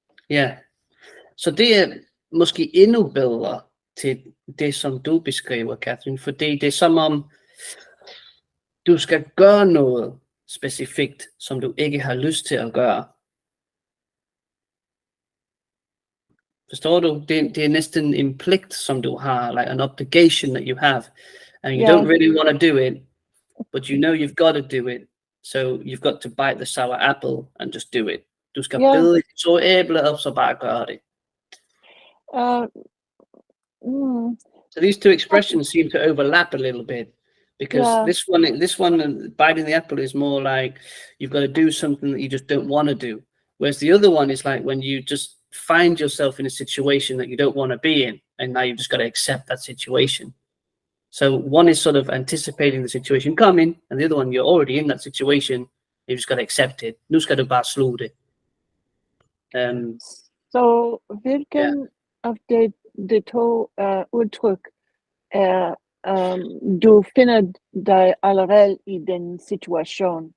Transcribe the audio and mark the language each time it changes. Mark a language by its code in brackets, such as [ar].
[da] Ja, så det er måske endnu bedre til det, som du beskriver, Catherine, fordi det er som om, du skal gøre noget specifikt, som du ikke har lyst til at gøre. Forstår du? [en] Det er næsten en pligt, som du har, like an obligation that you have, and you don't really want to do it, but you know you've got to do it, so you've got to bite the sour apple and just do it. [da] Du skal bide et så æble op, så bare gøre det. [en] So these two expressions seem to overlap a little bit, because this one, biting the apple, is more like you've got to do something that you just don't want to do, whereas the other one is like when you just find yourself in a situation that you don't want to be in, and now you've just got to accept that situation. So one is sort of anticipating the situation coming, and the other one, you're already in that situation, you just got to accept it. [da] Nu skal du bare sluge det. Så hvilken af de to udtryk er du finder dig allerede i den situation?